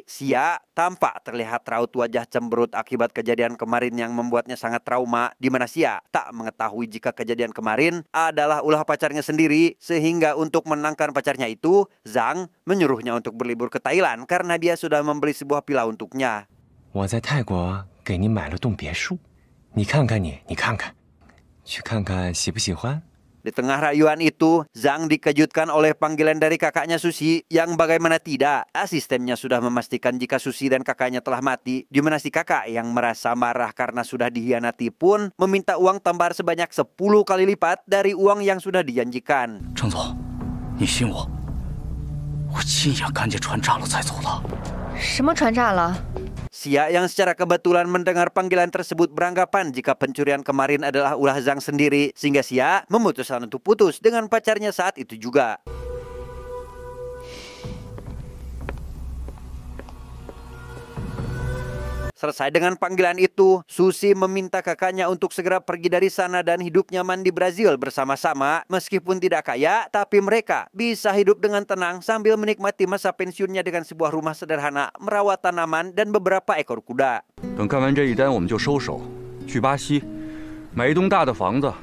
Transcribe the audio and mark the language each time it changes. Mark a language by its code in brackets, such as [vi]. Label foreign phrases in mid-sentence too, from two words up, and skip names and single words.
[id] Xia tampak terlihat raut wajah cemberut akibat kejadian kemarin yang membuatnya sangat trauma, di mana Xia tak mengetahui jika kejadian kemarin adalah ulah pacarnya sendiri. Sehingga untuk menenangkan pacarnya itu, Zhang menyuruhnya untuk berlibur ke Thailand karena dia sudah membeli sebuah villa untuknya. [zh] 我在泰国给你买了栋别墅，你看看你看看，去看看喜不喜欢？ [id] Di tengah rayuan itu, Zhang dikejutkan oleh panggilan dari kakaknya Susi yang bagaimana tidak, asistennya sudah memastikan jika Susi dan kakaknya telah mati, di mana si kakak yang merasa marah karena sudah dihianati pun meminta uang tambahan sebanyak 10 kali lipat dari uang yang sudah dijanjikan. [zh] 郑总，你信我，我亲眼看见船炸了才走的。什么船炸了？ [id] Xia yang secara kebetulan mendengar panggilan tersebut beranggapan jika pencurian kemarin adalah ulah Zhang sendiri, sehingga Xia memutuskan untuk putus dengan pacarnya saat itu juga. Selesai dengan panggilan itu, Susi meminta kakaknya untuk segera pergi dari sana dan hidup nyaman di Brazil bersama-sama. Meskipun tidak kaya, tapi mereka bisa hidup dengan tenang sambil menikmati masa pensiunnya dengan sebuah rumah sederhana, merawat tanaman, dan beberapa ekor kuda. [zh] 等干完这一单，我们就收手，去巴西买一栋大的房子。